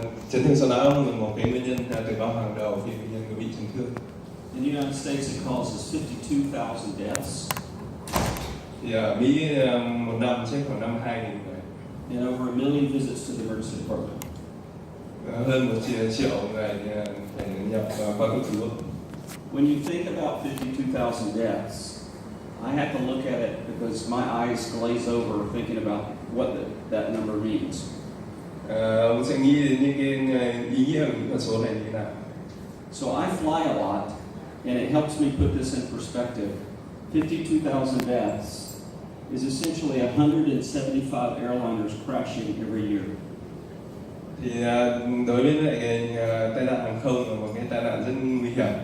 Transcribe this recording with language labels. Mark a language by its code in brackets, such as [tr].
[vi] Chấn thương sọ não là một cái nguyên nhân tử vong hàng đầu khi bệnh nhân có bị chấn thương. [en] In the United States, it causes 52,000 deaths [vi] Thì ở Mỹ một năm chết khoảng 52.000 người, [en] and over 1 million visits to the emergency department. [vi] hơn 1 triệu người phải nhập khoa cấp cứu. [en] When you think about 52,000 deaths, I have to look at it because my eyes glaze over thinking about what that number means. [vi] Ông sẽ nghĩ đến những cái ý nghĩa của những con số này như thế nào. [en] So I fly a lot, and it helps me put this in perspective. 52,000 deaths is essentially 175 airliners crashing every year. [vi] Thì đối với lại cái tai nạn hàng không là một cái tai nạn rất nguy hiểm.